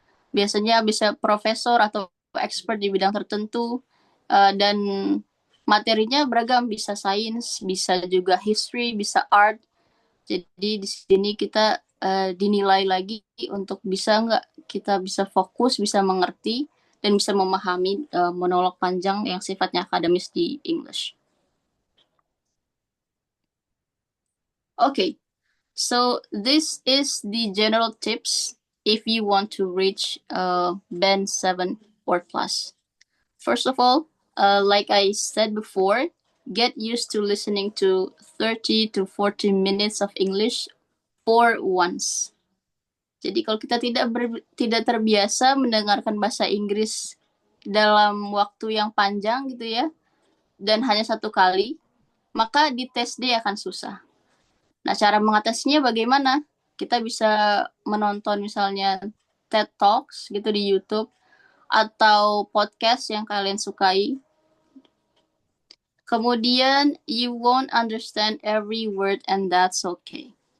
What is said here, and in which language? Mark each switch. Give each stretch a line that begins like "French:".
Indonesian: Biasanya bisa profesor atau expert di bidang tertentu, dan materinya beragam, bisa sains, bisa juga history, bisa art. Jadi di sini kita dinilai lagi untuk bisa nggak kita bisa fokus, bisa mengerti, dan bisa memahami monolog panjang yang sifatnya akademis di English.
English: Okay, so this is the general tips if you want to reach band 7 or plus. First of all, like I said before, get used to listening to 30 to 40 minutes of English for once.
Indonesian: Jadi kalau kita tidak terbiasa mendengarkan bahasa Inggris dalam waktu yang panjang gitu ya, dan hanya 1 kali, maka di tes day akan susah. Nah, cara mengatasinya bagaimana? Kita bisa menonton misalnya TED Talks gitu di YouTube, atau podcast yang kalian sukai.
English: Kemudian, you won't understand every word and that's okay.